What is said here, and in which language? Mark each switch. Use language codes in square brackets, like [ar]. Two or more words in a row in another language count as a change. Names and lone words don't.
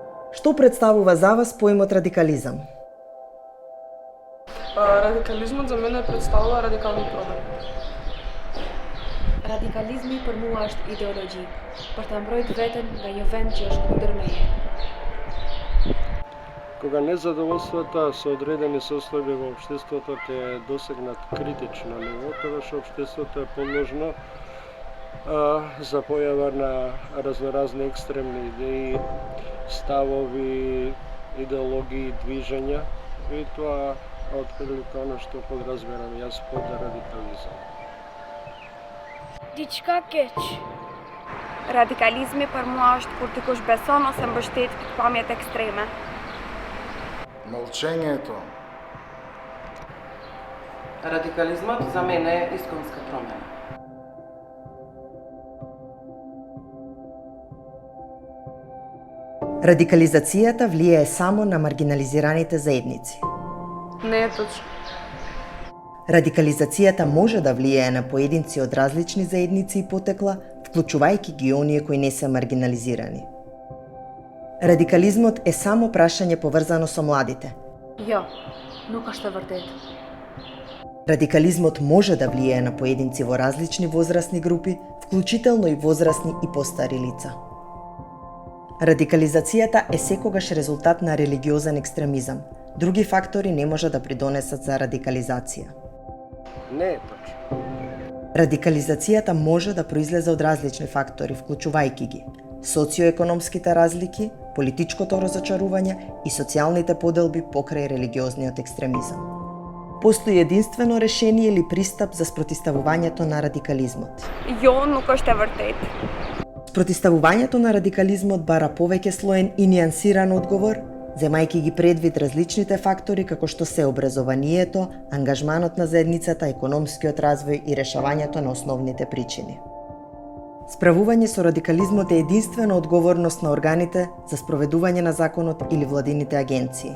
[mk] Што представува за вас поимот радикализам? Радикализмот за мене представува радикални промени. [sq] Radikalizmi për mua është ideologji, për ta mbrojtë veten nga një vend që është kundër meje. [mk] Кога незадоволствата со одредени состојби во општеството те досегнат критично ниво, тогаш општеството е подложно за појава на разноразни екстремни идеи, ставови, идеологии, движења и тоа отприлика оно што подразбирам јас под радикализам. [sq] Diçka keq. Radikalizmi për mua është kur dikush beson ose mbështet pikpamjet ekstreme. [bg] Мълчението. [mk] Радикализмот за мене е исконска промена. Радикализацијата влијае само на маргинализираните заедници. Не е точно. Радикализацијата може да влијае на поединци од различни заедници и потекла, вклучувајќи ги оние кои не се маргинализирани. Радикализмот е само прашање поврзано со младите. [sq] Jo, nuk është e vërtetë. [mk] Радикализмот може да влијае на поединци во различни возрастни групи, вклучително и возрастни и постари лица. Радикализацијата е секогаш резултат на религиозен екстремизам. Други фактори не може да придонесат за радикализација. Не е точно. Радикализацијата може да произлезе од различни фактори, вклучувајќи ги социоекономските разлики, политичкото разочарување и социјалните поделби покрај религиозниот екстремизам. Постои единствено решение или пристап за спротивставувањето на радикализмот. [sq] Jo, nuk është e vërtetë. [mk] Спротивставувањето на радикализмот бара повеќе слоен и нијансиран одговор, земајќи ги предвид различните фактори како што се образованието, ангажманот на заедницата, економскиот развој и решавањето на основните причини. Справување со радикализмот е единствена одговорност на органите за спроведување на законот или владините агенции.